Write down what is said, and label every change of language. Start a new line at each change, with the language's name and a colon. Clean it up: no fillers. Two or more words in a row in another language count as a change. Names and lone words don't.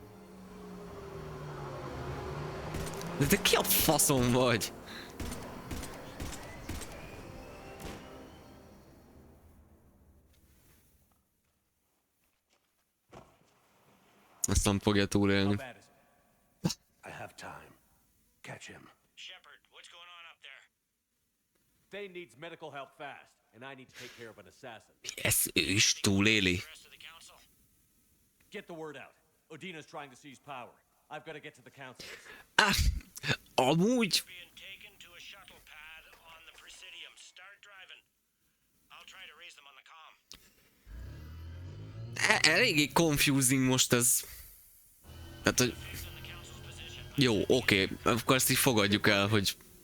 Hungarian: De te ki a faszom vagy? Ezt nem fogja túlélni.
English: I have time. Catch him. Shepard, what's going on up there? Thane needs medical help fast, and I need to take care of an assassin.
Hungarian: Ez ő is túléli.
English: Get the word out. Udina's trying to seize power. I've got to get to the council.
Hungarian: Amúgy... Eléggé confusing most ez. Tehát, hogy... Jó, oké, akkor ezt így fogadjuk el, hogy...